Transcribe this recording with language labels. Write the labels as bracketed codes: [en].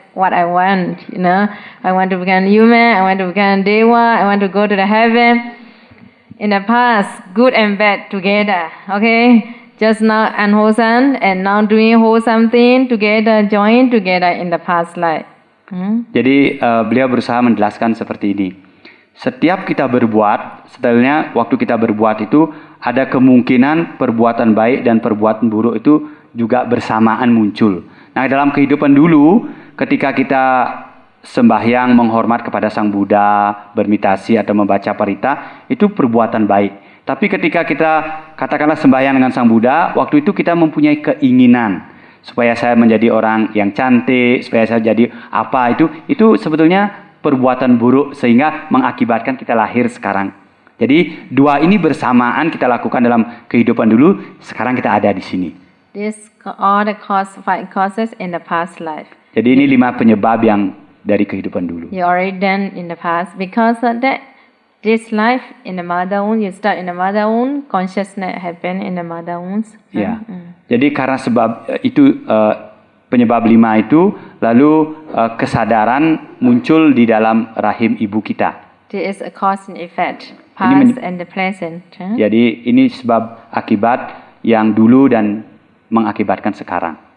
[en] What I want, I want to become human, I want to become deva, I want to go to the heaven. In the past, good and bad together, okay? Just now unwholesome and now doing wholesome thing together, join together in the past life. [id] Jadi beliau berusaha menjelaskan seperti ini. Setiap kita berbuat, setelahnya waktu kita berbuat itu ada kemungkinan perbuatan baik dan perbuatan buruk itu juga bersamaan muncul. Nah, dalam kehidupan dulu, ketika kita sembahyang menghormat kepada Sang Buddha, bermeditasi atau membaca parita, itu perbuatan baik. Tapi ketika kita katakanlah sembahyang dengan Sang Buddha, waktu itu kita mempunyai keinginan supaya saya menjadi orang yang cantik, supaya saya jadi apa, itu sebetulnya perbuatan buruk sehingga mengakibatkan kita lahir sekarang. Jadi dua ini bersamaan kita lakukan dalam kehidupan dulu, sekarang kita ada di sini. [en] This all the five causes in the past life. [id] Jadi ini 5 penyebab yang dari kehidupan dulu. [en] You already done in the past because of that. This life in the mother womb, you start in the mother womb, consciousness happen in the mother womb. [id] Ya. Jadi karena sebab itu penyebab 5 itu, lalu kesadaran muncul di dalam rahim ibu kita. [en] There is a cause and effect, past and the present. [id] Jadi ini sebab akibat yang dulu dan mengakibatkan sekarang.